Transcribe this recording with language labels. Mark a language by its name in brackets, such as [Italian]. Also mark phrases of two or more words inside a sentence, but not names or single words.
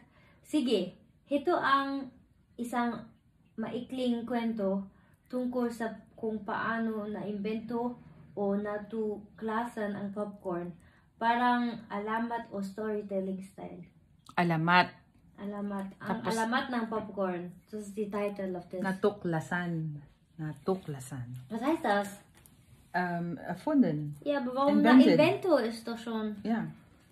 [Filipino] Sige, ito ang isang maikling kwento tungkol sa kung paano na-imbento o natuklasan ang popcorn. Parang alamat o [English] storytelling style. [Filipino] Alamat. Ang alamat ng popcorn. [English] This is the title of this. [Filipino] Natuklasan. [German] Was heißt das? Erfunden. Ja, aber warum na-invento ist doch schon. Ja.